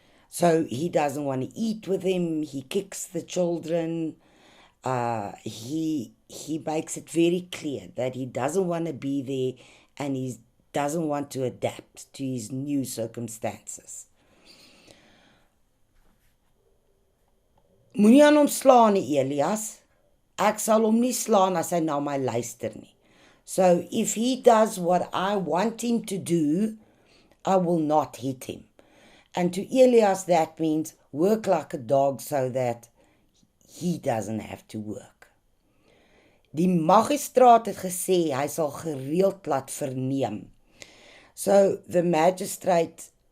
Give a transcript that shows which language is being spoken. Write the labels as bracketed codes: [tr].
[en] So he doesn't want to eat with him. He kicks the children. He makes it very clear that he doesn't want to be there and he doesn't want to adapt to his new circumstances. [af] Moenie aan hom slaan nie, Elias. Ek sal hom nie slaan as hy na my luister nie. [en] So if he does what I want him to do, I will not hit him. And to Elias that means work like a dog so that he doesn't have to work. [af] Die magistraat het gesê hy sal gereeld laat verneem. [en] So the magistrate